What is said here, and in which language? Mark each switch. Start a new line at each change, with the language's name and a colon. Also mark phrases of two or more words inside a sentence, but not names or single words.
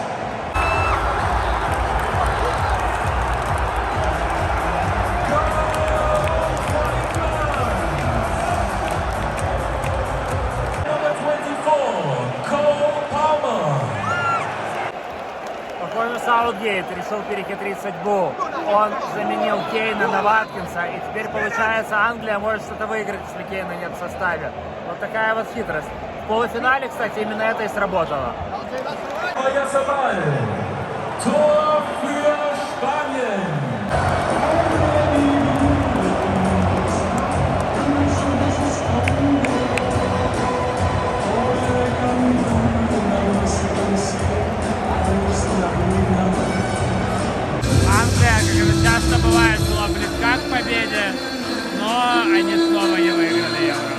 English: Number 24, Cole Palmer.
Russian: Похоже, Саутгейт решил перехитрить судьбу. Он заменил Кейна на Ваткинса, и теперь, получается, Англия может что-то выиграть, если Кейна нет в составе. Вот такая вот хитрость. В полуфинале, кстати, именно это и сработало.
German: Tor für Spanien.
Russian: Англия, как это часто бывает, была близка к победе, но они снова не выиграли Евро.